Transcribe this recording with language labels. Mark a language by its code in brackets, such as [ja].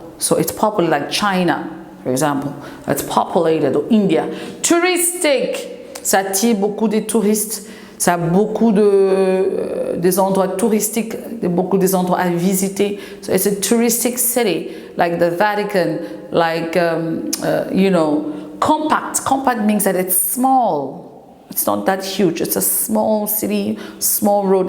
[en] So it's populated, like China, for example. It's populated, or India. [fr] Touristic, ça attire beaucoup de touristes. Ça a beaucoup des endroits touristiques, beaucoup des endroits à visiter. [en] So it's a touristic city, like the Vatican, like, you know, compact. Compact means that it's small. It's not that huge. It's a small city, small road.